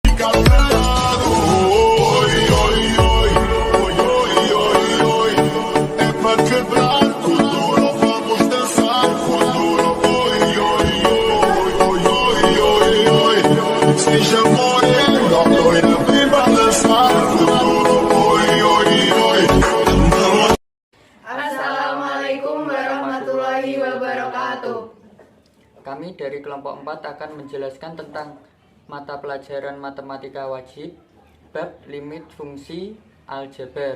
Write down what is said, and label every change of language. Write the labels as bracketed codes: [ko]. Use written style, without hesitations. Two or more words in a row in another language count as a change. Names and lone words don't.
[pt] fica pelado. Oi, oi, oi, oi, oi, oi, oi. É pra quebrar com duro, vamos dançar com duro. Oi, oi, oi, oi, oi, oi, oi. Seja morena, loira, vem balançar com duro. Oi, oi, oi. [ar] السلام عليكم ورحمة الله وبركاته. [id] Kami dari kelompok 4 akan menjelaskan tentang mata pelajaran matematika wajib, bab limit fungsi aljabar.